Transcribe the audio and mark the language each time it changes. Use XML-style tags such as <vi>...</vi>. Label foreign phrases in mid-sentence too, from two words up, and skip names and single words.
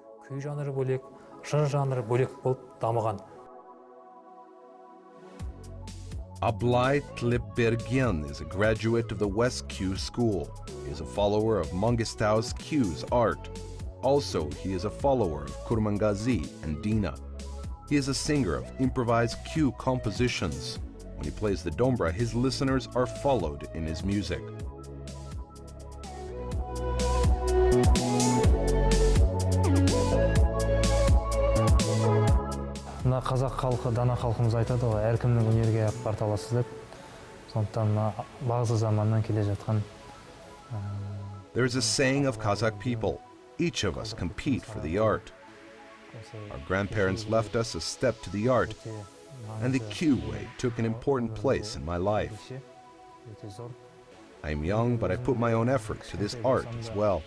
<en>Abylay Bakytkaliuly is a graduate of the West Cue School. He is a follower of Mangistau's cues art. Also, he is a follower of Kurmangazi and Dina. He is a singer of improvised cue compositions. When he plays the dombra, his listeners are followed in his music.</en> <kk>Қазақ халқы, дана халқымыз айтады ғой, әркімнің өнерге ақталасыз деп. Сондықтан бағзы заманнан келе жатқан.</kk> <en>There is a saying of Kazakh people: each of us compete for the art. Our grandparents left us a step to the art, and the cue way took an important place in my life. I am young, but I put my own effort to this art as well.</en>